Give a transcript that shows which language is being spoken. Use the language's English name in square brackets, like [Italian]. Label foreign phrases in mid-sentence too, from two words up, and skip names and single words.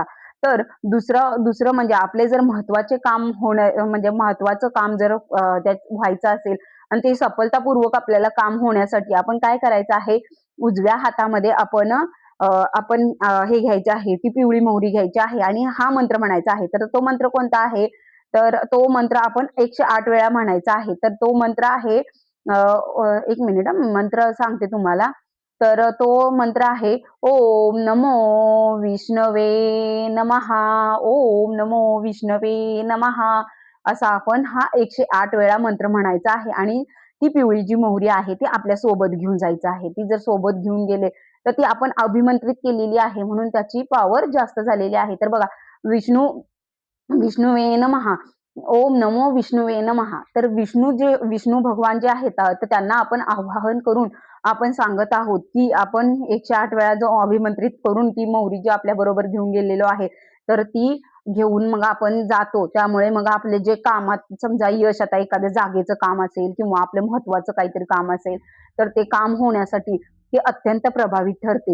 [Marathi] तर दुसरं दुसरं म्हणजे आपले जर महत्त्वाचे काम म्हणजे महत्त्वाचं काम जर त्यात व्हायचं असेल आणि ते सफलतापूर्वक आपल्याला काम होण्यासाठी आपण काय करायचं आहे, उजव्या हातामध्ये आपण हे घ्यायचे आहे, ती पिवळी मोहरी घ्यायची आहे आणि हा मंत्र म्हणायचा आहे. तर तो मंत्र कोणता आहे? तर तो मंत्र आपण 108 वेळा म्हणायचा आहे. तर तो मंत्र आहे, एक मिनिट मंत्र सांगते तुम्हाला. तर तो मंत्र आहे, [Sanskrit] ओम नमो विष्णवे नमः, ओम नमो विष्णवे नमः. [Marathi] असा आपण हा 108 वेळा मंत्र म्हणायचा आहे आणि ती पिवळी जी मोहरी आहे ती आपल्या सोबत घेऊन जायचं आहे. ती जर सोबत घेऊन गेले तर ती आपण अभिमंत्रित केलेली आहे म्हणून त्याची पॉवर जास्त झालेली आहे. तर बघा, [Sanskrit] विष्णुवे नमः, ओम नमो विष्णुवे नमः. [Marathi] तर विष्णू भगवान जे आहेत तर त्यांना आपण आवाहन करून आपण सांगत आहोत की आपण 108 वेळा जो अभिमंत्रित करून ती मोहरी जी आपल्या बरोबर घेऊन गेलेलो आहे, तर ती घेऊन मग आपण जातो. त्यामुळे मग आपले जे कामात समजा यश, आता एखाद्या जागेचं काम असेल किंवा आपलं महत्वाचं काहीतरी काम असेल, तर ते काम होण्यासाठी ते अत्यंत प्रभावी ठरते.